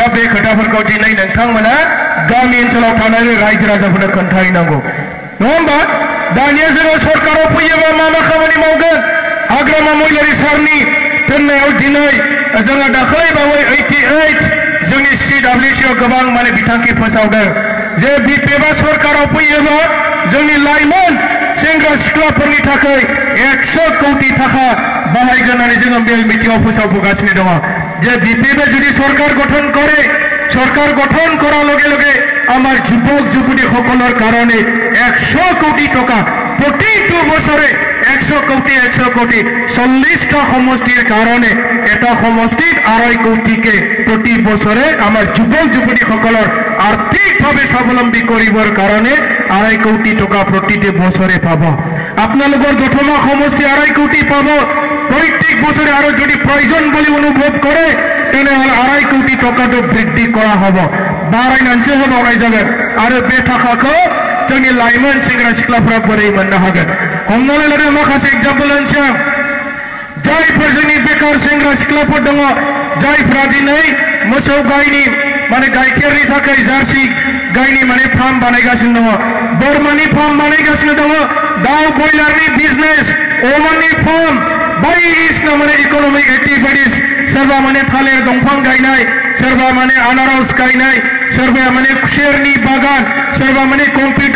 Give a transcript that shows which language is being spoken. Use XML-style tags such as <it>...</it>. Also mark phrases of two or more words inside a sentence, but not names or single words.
<brx>बे खोथाफोरखौ दिनै नोंथांमोना गामि ओनसोलाव थानानै रायजो राजाफोरनो खोन्थाहैनांगौ नङा होमबा दानिया जोङो सरकाराव फैयोबा मा खामानि मावगोन हाग्रामा महिलारि सारनि दोननायाव दिनै जोङो दाखालै बावै 88 जोंनि CWCआव गोबां माने बिथांखि फोसावदों जे बिपिएफआ सरकाराव फैयोबा जोंनि लाइमोन सेंग्रा सिख्लाफोरनि थाखाय 100 कोटी टाका बाहायगोन होननानै जोङो मेल मिटिंआव फोसावबोगासिनो दङ जे बिपिएफआ जुदि सरकार</brx> <as>গঠন কৰাৰ লগে লগে আমাৰ যুৱক যুৱতী সকলৰ কাৰণে 100 কোটি টাকা প্ৰতিটো বছৰে 100 কোটি 40টা সমষ্টিৰ কাৰণে এটা সমষ্টিত 2.5 কোটিকে প্ৰতি বছৰে আমাৰ যুৱক যুৱতী সকলৰ আৰ্থিকভাৱে স্বাৱলম্বী কৰিবৰ কাৰণে 2.5 কোটি টাকা প্ৰতিটো বছৰে পাব আপোনালোকৰ দতমা সমষ্টি 2.5 কোটি পাব প্ৰত্যেক বছৰে আৰু যদি প্ৰয়োজন বুলি অনুভৱ কৰে তেনেহলে 2.5 কোটি টাকাটো বৃদ্ধি কৰা হ'ব</as> <brx>बारायनानैसो होबावनाय जागोन आरो बे थाखाखौ जोंनि लाइमोन सेंग्रा सिख्लाफोरा बोरै मोननो हागोन हमनानै लादो माखासे एग्जाम्पल होनोसै आं जायफोर जोंनि बेकार सेंग्रा सिख्लाफोर दङ जायफ्रा दिनै मोसौ गायनि माने गाइखेरनि थाखाय जार्सि गायनि माने फार्म बानायगासिनो दङ बोरमानि फार्म बानायगासिनो दङ दाउ बयलारनि बिजनेस अमानि फार्म बायदिसिना माने इकोनमिक एक्टिभिटिस सोरबा माने थालिर दंफां गायनाय सोरबा माने आनारस गायनाय सोरबा माने खुसेरनि बागान सोरबा माने कम्पिउटार</brx>